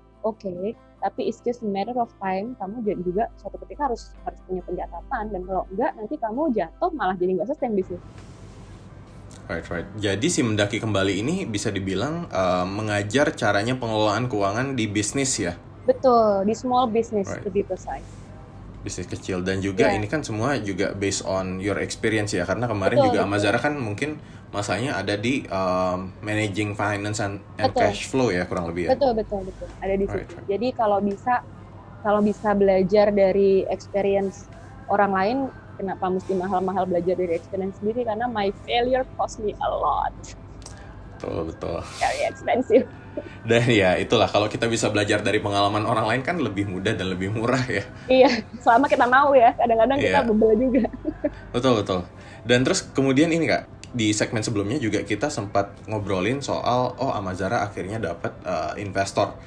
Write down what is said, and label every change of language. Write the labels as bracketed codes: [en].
[id] Oke, tapi [en] it's just a matter of time. [id] Kamu juga suatu ketika harus punya pencatatan, dan kalau enggak nanti kamu jatuh malah jadi nggak sustain bisnis. [en] Right. [id] Jadi si mendaki kembali ini bisa dibilang mengajar caranya pengelolaan keuangan di bisnis ya? Betul, di [en] small business to be precise. [id] Bisnis kecil, dan juga ini kan semua juga [en] based on your experience [id] ya, karena kemarin juga Amazara kan mungkin masanya ada di [en] managing finance and cash flow [id] ya, kurang lebih ya. Betul ada di situ. Jadi kalau bisa belajar dari experience orang lain, kenapa mesti mahal-mahal belajar dari experience sendiri? Karena [en] my failure cost me a lot. [id] Betul. [en] Very expensive. [id] Dan ya itulah, kalau kita bisa belajar dari pengalaman orang lain kan lebih mudah dan lebih murah ya. Iya, selama kita mau ya. Kadang-kadang kita bebel juga. Betul. Dan terus kemudian ini Kak, di segmen sebelumnya juga kita sempat ngobrolin soal Amazara akhirnya dapat investor.